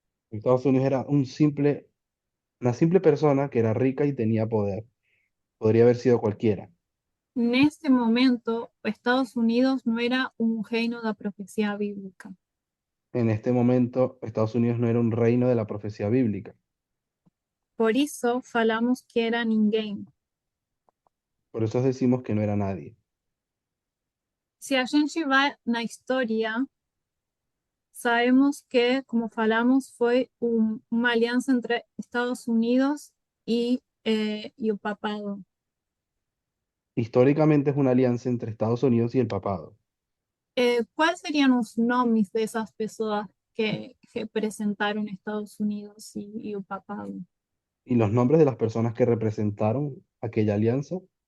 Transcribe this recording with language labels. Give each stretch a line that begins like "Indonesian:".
Spanish: Estados Unidos era una simple persona que era rica y tenía poder. Podría haber sido cualquiera.
Portuguese: Neste momento, Estados Unidos não era um reino da profecia bíblica.
Spanish: En este momento, Estados Unidos no era un reino de la profecía bíblica.
Portuguese: Por isso, falamos que era ninguém.
Spanish: Por eso decimos que no era nadie.
Portuguese: Se a gente vai na história, sabemos que, como falamos, foi uma aliança entre Estados Unidos e o papado.
Spanish: Históricamente es una alianza entre Estados Unidos y el papado. ¿Cuáles serían los nomes de esas personas que representaron Estados Unidos y el papado? Y los nombres de las personas que representaron aquella alianza.